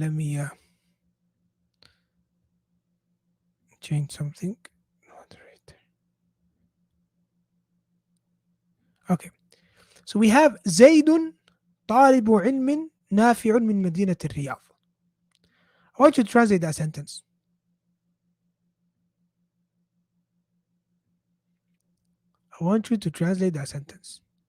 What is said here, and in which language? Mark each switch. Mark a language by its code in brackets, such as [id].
[en] Let me change something. Moderator. Okay. So we have [ar] زيد طالب علم نافع من مدينة الرياض. [en] I want you to translate that sentence. I want you to translate that sentence.